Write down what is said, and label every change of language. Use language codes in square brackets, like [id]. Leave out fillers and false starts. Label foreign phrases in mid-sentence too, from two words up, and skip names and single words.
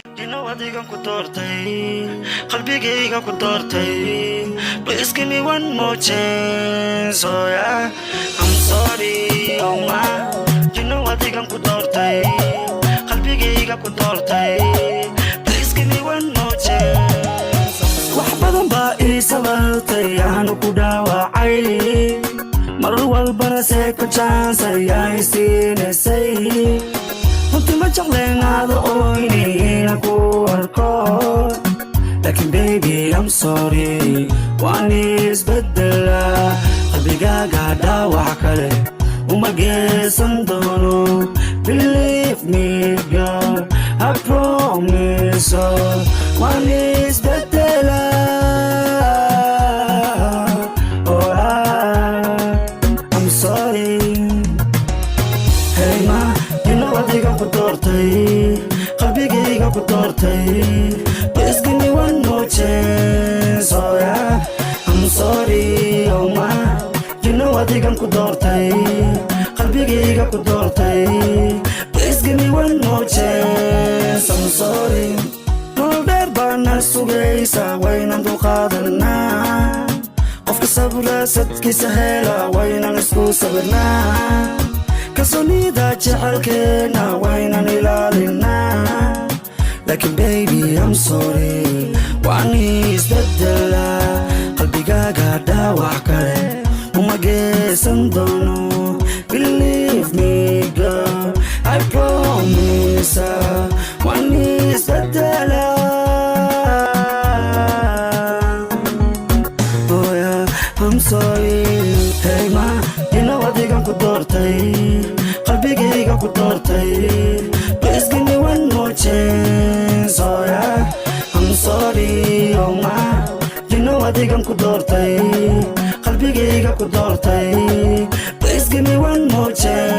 [so] adigan ku doortay qalbigayga ku doortay. [en] Please give me one more chance, oh yeah. I'm sorry, oh my. [so] Adigan ku doortay qalbigayga ku doortay. [en] Please give me one more chance. [so] Wax badan baa ii sabartay aanu ku dhaawacay, mar walbana [en] second chance [so] ayay siinaysay. runtii ma jecleen aada ooynayna ku arko, laakiin [en] baby I'm sorry [so] waan isbedela. qalbigaaga dhaawac kale uma geysan doono. [en] Believe me girl, I promise [so] waan isbedela. [en] Oh I'm sorry. [so] Hey ma, adigan ku doortay qalbigayga ku doortay. [en] Please give me one more chance, oh yeah. I'm sorry, oh my. [so] adigan ku doortay qalbigayga ku doortay. [en] Please give me one more chance, I'm sorry. [so] Nool dheer baana sugaysa waynan dulqaadanaa, qofka sabra sadkiisa hela waynan isku sabirnaa. kalsoonida jecelkeena waynan ilaalinaa, laakiin [en] baby I'm sorry [so] waan isbedela. qalbigaaga dhaawac kale uma geysan doono. [en] Believe me girl, I promise [so] waan isbedela. [en] Oh yeah, I'm sorry. [so] Hey ma, adigan ku doortay qalbigayga ku doortay. [en] Please give me one more chance, oh yeah. I'm sorry, oh my. [so] adigan ku doortay qalbigayga ku doortay. [en] Please give me one more chance.